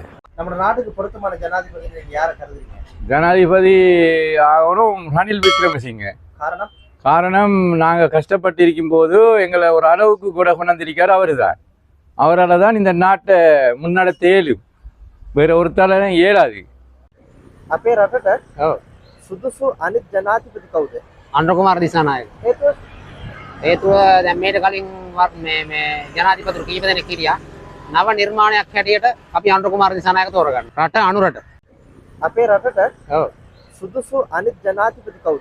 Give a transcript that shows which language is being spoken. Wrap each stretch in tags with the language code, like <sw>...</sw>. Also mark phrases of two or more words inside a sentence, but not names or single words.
<ta>நம்ம நாட்டுக்கு பொருத்தமான ஜனாதிபதி நீங்க யாரை கருதுறீங்க? ஜனாதிபதி ஆகணும் ரணில் விக்ரமசிங்கே. காரணம் நாங்கள் கஷ்டப்பட்டு இருக்கும்போது எங்களை ஒரு அளவுக்கு கூட கொண்டாந்திருக்கார் அவர் தான். அவரால் தான் இந்த நாட்டை முன்னெடுத்து இயலும். வேற ஒருத்தால இயலாது.</ta> <si>අපේ රටට සුදුසු අනිත් ජනාධිපති කවුද? අනුර කුමාර දිසානායක. හේතුව දැන් මේට කලින් මේ ජනාධිපතිවරු කීප දෙනෙක් හිටියා. නව නිර්මාණයක් හැටියට අපි අනුර කුමාර දිසානායක තෝරගන්න. රට අනුරට. අපේ රටට සුදුසු අනිත් ජනාධිපති කවුද?</si>